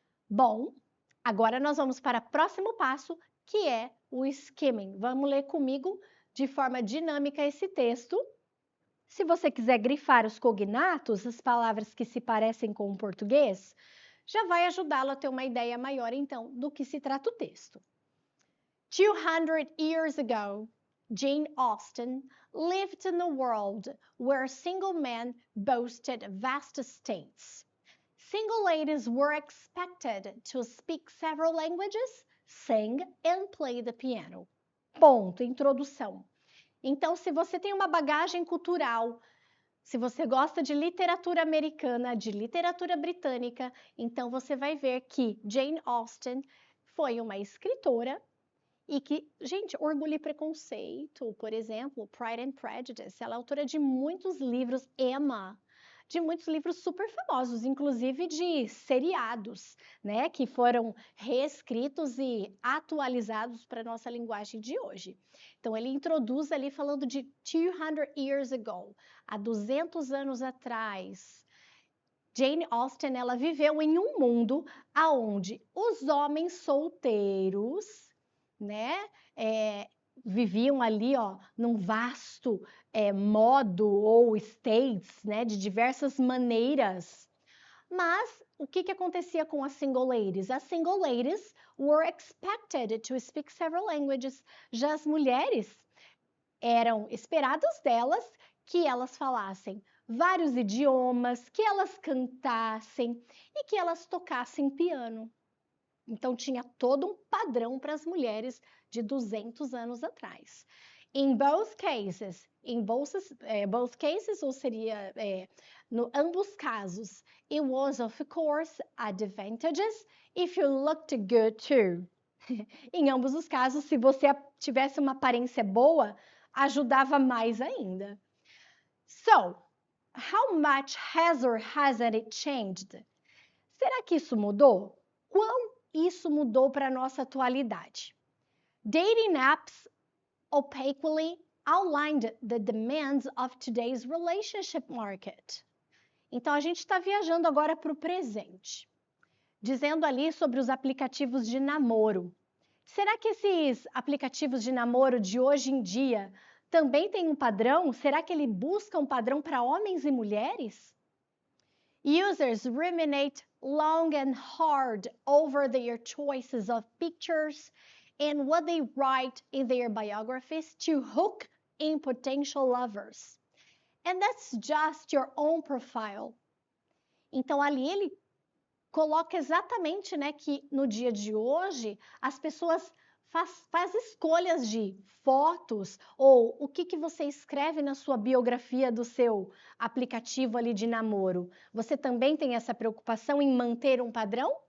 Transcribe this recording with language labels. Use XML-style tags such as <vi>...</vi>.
<pt>Bom, agora nós vamos para o próximo passo, que é o skimming. Vamos ler comigo de forma dinâmica esse texto. Se você quiser grifar os cognatos, as palavras que se parecem com o português, já vai ajudá-lo a ter uma ideia maior, então, do que se trata o texto.</pt> <en>200 years ago, Jane Austen lived in a world where single men boasted vast estates. Single ladies were expected to speak several languages, sing and play the piano.</en> <pt>Ponto, introdução. Então, se você tem uma bagagem cultural, se você gosta de literatura americana, de literatura britânica, então você vai ver que Jane Austen foi uma escritora e que, gente, Orgulho e Preconceito, por exemplo, Pride and Prejudice, ela é autora de muitos livros, Emma, de muitos livros super famosos, inclusive de seriados, né, que foram reescritos e atualizados para a nossa linguagem de hoje. Então, ele introduz ali falando de</pt> <en>200 years ago,</en> <pt>há 200 anos atrás. Jane Austen, ela viveu em um mundo onde os homens solteiros, né, viviam ali, ó, num vasto modo ou states, né, de diversas maneiras. Mas o que acontecia com as</pt> <en>single ladies? As single ladies were expected to speak several languages.</en> <pt>Já as mulheres eram esperadas delas que elas falassem vários idiomas, que elas cantassem e que elas tocassem piano. Então, tinha todo um padrão para as mulheres de 200 anos atrás.</pt> <en>In both cases,</en> <pt>ou seria, ambos casos,</pt> <en>it was, of course, advantageous if you looked good too.</en> <pt>Em ambos os casos, se você tivesse uma aparência boa, ajudava mais ainda.</pt> <en>So, how much has or hasn't it changed?</en> <pt>Será que isso mudou? Quão isso mudou para a nossa atualidade?</pt> <en>Dating apps opaquely outlined the demands of today's relationship market.</en> <pt>Então, a gente está viajando agora para o presente, dizendo ali sobre os aplicativos de namoro. Será que esses aplicativos de namoro de hoje em dia também têm um padrão? Será que ele busca um padrão para homens e mulheres?</pt> <en>Users ruminate long and hard over their choices of pictures and what they write in their biographies to hook in potential lovers. And that's just your own profile.</en> <pt>Então, ali ele coloca exatamente, né, que no dia de hoje as pessoas faz escolhas de fotos ou o que você escreve na sua biografia do seu aplicativo ali de namoro. Você também tem essa preocupação em manter um padrão?</pt>